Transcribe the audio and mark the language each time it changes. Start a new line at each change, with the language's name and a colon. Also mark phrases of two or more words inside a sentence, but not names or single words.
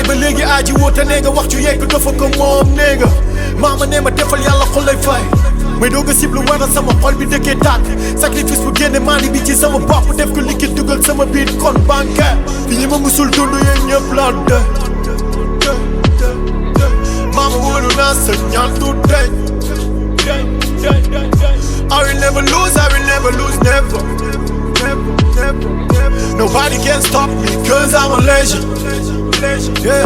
Wolof: ba léegi aji woote nee nga wax ju yegg dafa ko moom nee nga maama nee ma defal yàlla xol lay fay may doog a siblu waral sama xol bi dëkkee tàkk sacrifice bu génne maani bi ci sama bopp def ko liquide dugal sama biir kon banque fi ñi ma musul dund yéen ñëpp la de maama wóolu naa sa ñaan du deñ
English: I will never lose, never. Nobody can stop me, cause I'm a legend. Yeah.